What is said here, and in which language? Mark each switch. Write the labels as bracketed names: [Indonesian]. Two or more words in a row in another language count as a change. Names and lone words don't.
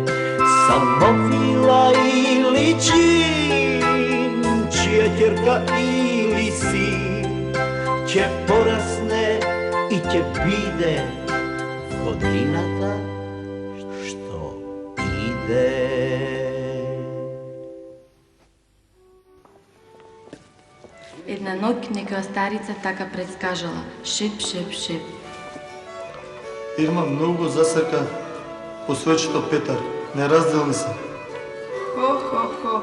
[Macedonian] Самовила или чин, чија ќерка или син, ќе порасне и ќе биде, година та што иде. Една ноќ некоја старица така предскажала: шип, шип, шип. Ирма многу засака по својчето Петар, не разделни се. Хо, хо, хо.